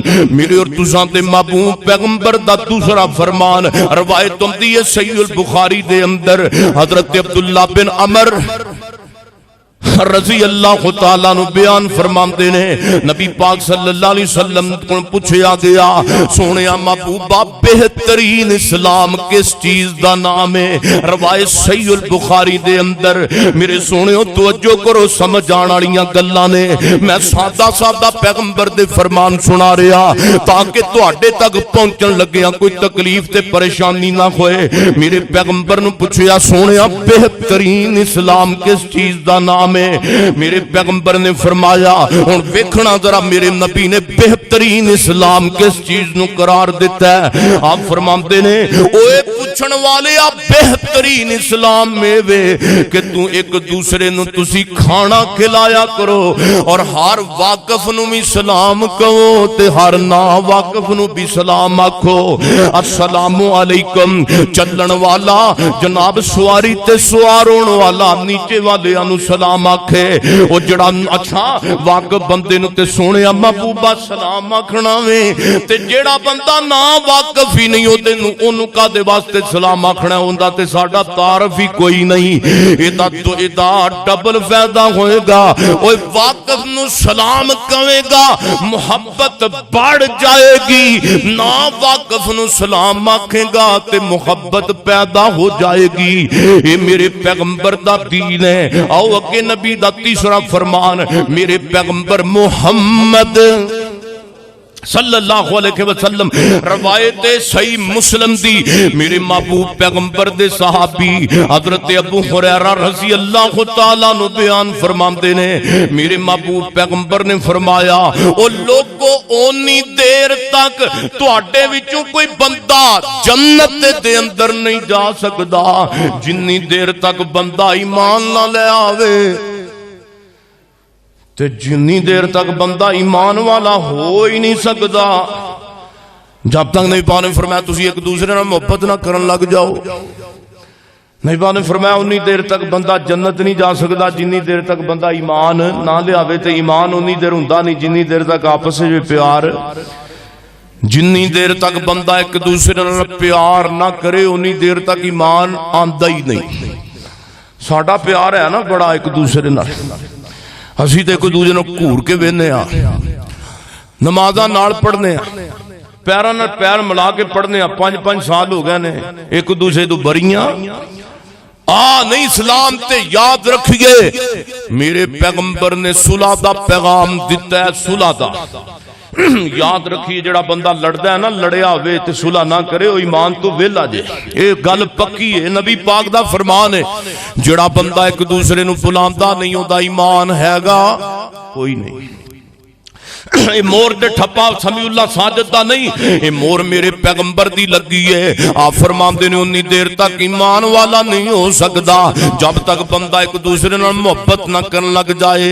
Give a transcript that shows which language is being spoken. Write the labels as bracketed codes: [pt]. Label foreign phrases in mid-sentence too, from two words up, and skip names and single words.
[pa] میرے اور تساں دے محبوب پیغمبر دا دوسرا فرمان روایت ہوندی ہے صحیح البخاری دے اندر، حضرت عبداللہ بن عمر [ar] رضی اللہ تعالیٰ [pa] نو بیان فرماندے نے نبی پاک [ar] صلی اللہ علیہ وسلم [pa] کو پوچھیا گیا سونیا محبوبہ بہترین اسلام کس چیز دا نام ہے؟ روایت صحیح البخاری دے اندر میرے سونیو توجہ کرو سمجھ آن والیاں گلاں نے میں سادہ سادہ پیغمبر دے فرمان سنا رہا تاکہ تواڈے تک پہنچن لگیاں کوئی تکلیف تے پریشانی نہ ہوئے۔ میرے پیغمبر نو پوچھیا سونیا بہترین اسلام کس چیز دا نام ہے؟ میرے پیغمبر نے فرمایا ہن ویکھنا ذرا میرے نبی نے بہترین اسلام کس چیز نو قرار دیتا ہے۔ آپ فرماندے نے اوے پوچھن والے آپ بہترین اسلام میں وے کہ تو ایک دوسرے نو تسی کھانا کھلایا کرو اور ہر واقف نو بھی سلام کہو تے ہر نا واقف نو بھی سلام آکھو۔ [ar] السلام علیکم [pa] چلن والا جناب سواری تے سوار ہون والا نیچے والے انو سلام آکھے او جڑا اچھا واقف بندے نو تے سونیا محبوبہ سلام آکھنا وے تے جڑا بندہ نا واقف ہی نہیں ہوندے نو اونوں کادے واسطے سلام آکھنا ہوندا تے ساڈا تعارف ہی کوئی نہیں۔ ایدا ڈبل فائدہ ہوئے گا اوے واقف نو سلام کہے گا محبت بڑھ جائے گی، نا واقف نو سلام آکھے گا تے محبت پیدا ہو جائے گی۔ اے میرے پیغمبر دا دین ہے۔ آؤ اگے نبی دا تیسرا فرمان میرے پیغمبر محمد [ar] صلی اللہ علیہ وسلم [pa] روایت صحیح مسلم دی میرے محبوب پیغمبر دے صحابی حضرت ابو ہریرہ [ar] رضی اللہ تعالیٰ [pa] نو بیان فرماندے نے میرے محبوب پیغمبر نے فرمایا او لوگو اونی دیر تک تواڈے وچوں کوئی بندہ جنت دے اندر نہیں جا سکدا جنی دیر تک بندہ ایمان نہ لے آوے تے جنی دیر تک بندہ ایمان والا [ur] ہو ہی نہیں سکتا جب تک [pa] نبی پاک نے فرمایا تسی ایک دوسرے نال محبت نہ کرن لگ جاؤ۔ نبی پاک نے فرمایا انی دیر تک بندہ جنت نہیں جا سکتا جنی دیر تک بندہ ایمان نہ لے آوے تے ایمان انی دیر ہوندا نہیں جنی دیر تک آپس وچ پیار جنی دیر تک بندہ ایک دوسرے نال پیار نہ کرے انی دیر تک ایمان آندا ہی نہیں۔ ساڈا پیار ہے نا بڑا ایک دوسرے نال اسی تے کوئی دوسرے نو گھور کے وینے آ نمازاں نال پڑھنے آ پیراں نال پیر ملا کے پڑھنے آ 5-5 سال ہو گئے نے ایک دوسرے تو بریاں نہیں اسلام تے یاد رکھیے میرے پیغمبر نے صلح دا پیغام دیتا ہے صلح دا یاد رکھیے جڑا بندہ لڑدا ہے نا لڑیا ہوئے تے صلح نہ کرے او ایمان تو ویلا جے اے گل پکی ہے نبی پاک دا فرمان ہے جڑا بندہ ایک دوسرے نو بلاندا نہیں ہوندا ایمان ہے گا کوئی نہیں۔ اے مور دے ٹھپا سمیع اللہ ساجد دا نہیں اے مور میرے پیغمبر دی لگی ہے آپ فرماندے نے انی دیر تک ایمان والا نہیں ہو سکدا جب تک بندہ ایک دوسرے نال محبت نہ کرن لگ جائے۔